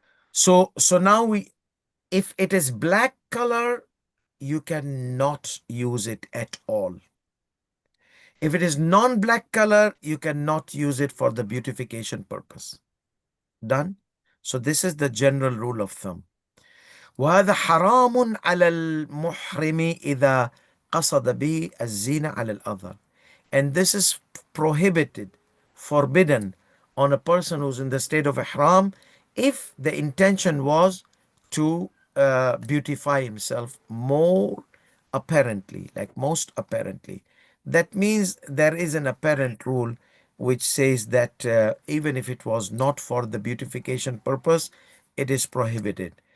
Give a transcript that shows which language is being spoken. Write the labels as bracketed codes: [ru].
[en] So now if it is black color, you cannot use it at all. If it is non-black color, you cannot use it for the beautification purpose. Done? So this is the general rule of thumb. [ar] وهذا حرام على المحرم إذا قصد به الزينة على الأظهر. [en] And this is prohibited, forbidden on a person who's in the state of ihram if the intention was to beautify himself more apparently, like most apparently. That means there is an apparent rule which says that even if it was not for the beautification purpose, it is prohibited.